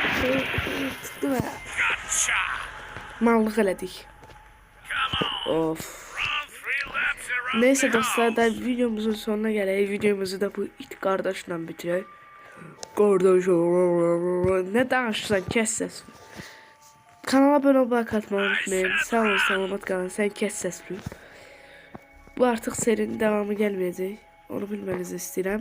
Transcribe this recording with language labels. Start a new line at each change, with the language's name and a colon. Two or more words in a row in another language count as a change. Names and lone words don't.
Azerbaijani: Tutdu və
English: Gotcha!
Azerbaijani: mallıq elədik.
English: Come on! Of. Run 3 laps around
Azerbaijani: Neyse
English: the
Azerbaijani: dostlar da
English: house.
Azerbaijani: videomuzun sonuna gələk. Videomuzu da bu it qardaşla bitirək. Qardaş nə danışırsan, kəs səs. Kanala abunə olmayı unutmayın. Sağ olun, salamat qalın. Sən kəs səs. Bu artıq serinin davamı gəlməyəcək. Onu bilmənizi istəyirəm.